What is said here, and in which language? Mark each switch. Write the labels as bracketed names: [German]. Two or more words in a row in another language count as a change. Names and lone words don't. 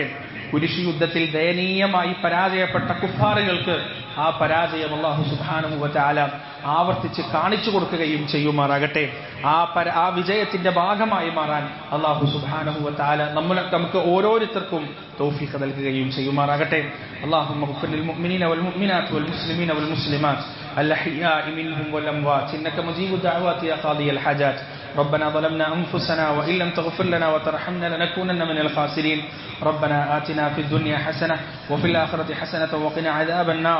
[Malayalam] കുരിശ് യുദ്ധത്തിൽ ദയനീയമായി പരാജയപ്പെട്ട കുഫാറുകൾക്ക് ആ പരാജയം [Arabic] الله سبحانه وتعالى [Malayalam] ആവർത്തിച്ച് കാണിച്ചു കൊടുക്കുകയും ചെയ്യുമാറാകട്ടെ. ആ വിജയത്തിന്റെ ഭാഗമായി മാറാൻ [Arabic] الله سبحانه وتعالى [Malayalam] നമുക്ക് ഓരോരുത്തർക്കും തൗഫീഖ് നൽകുകയും ചെയ്യുമാറാകട്ടെ. [Arabic] اللهم اغفر للمؤمنين والمؤمنات والمسلمين والمسلمات الأحياء منهم والأموات إنك مجيب الدعوات يا قاضي الحاجات. ربنا ظلمنا أنفسنا وإن لم تغفر لنا وترحمنا لنكونن من الخاسرين. ربنا آتنا في الدنيا حسنة وفي الآخرة حسنة وقنا عذاب النار.